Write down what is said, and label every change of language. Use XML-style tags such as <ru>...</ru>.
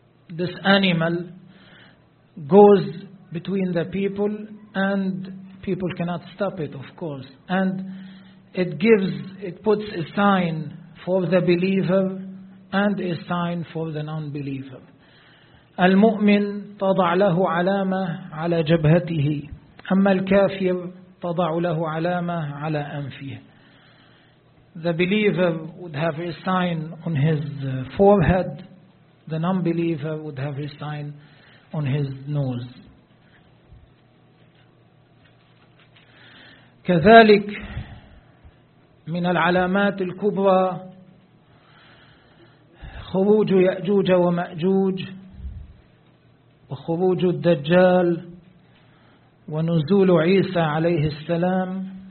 <en>This animal goes between the people and people cannot stop it, of course. And it puts a sign for the believer and a sign for the non-believer.</en> <ar>المؤمن تضع له علامة على جبهته, أما الكافر تضع له علامة على أنفه.</ar> <en>The believer would have a sign on his forehead, the non-believer would have a sign on his nose.</en> <ar>كذلك من العلامات الكبرى خروج يأجوج ومأجوج وخروج الدجال ونزول عيسى عليه السلام.</ar>